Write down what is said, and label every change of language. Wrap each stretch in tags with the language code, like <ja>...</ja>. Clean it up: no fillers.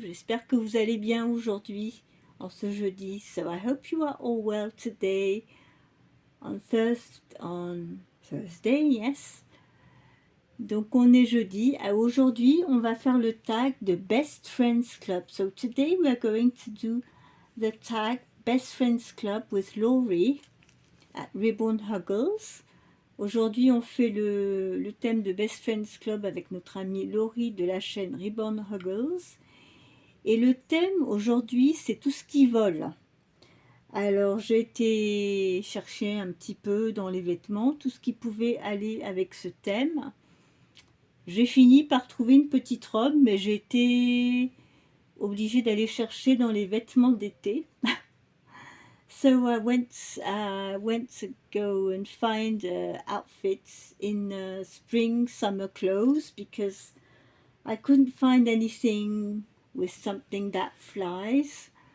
<fr>J'espère que vous allez bien aujourd'hui, en ce jeudi.</fr> <en>So I hope you are all well today, on Thursday, yes.</en> <fr>Donc on est jeudi. Aujourd'hui, on va faire le tag de Best Friends Club.</fr> <en>So today we are going to do the tag Best Friends Club with Laurie at Ribbon Huggles.</en> <fr>Aujourd'hui, on fait le thème de Best Friends Club avec notre amie Laurie de la chaîne Ribbon Huggles. Et le thème aujourd'hui, c'est tout ce qui vole. Alors, j'ai été chercher un petit peu dans les vêtements, tout ce qui pouvait aller avec ce thème. J'ai fini par trouver une petite robe, mais j'ai été obligée d'aller chercher dans les vêtements d'été.</fr> <en>So I went to go and find outfits in spring, summer clothes because I couldn't find anything with something that flies.</en>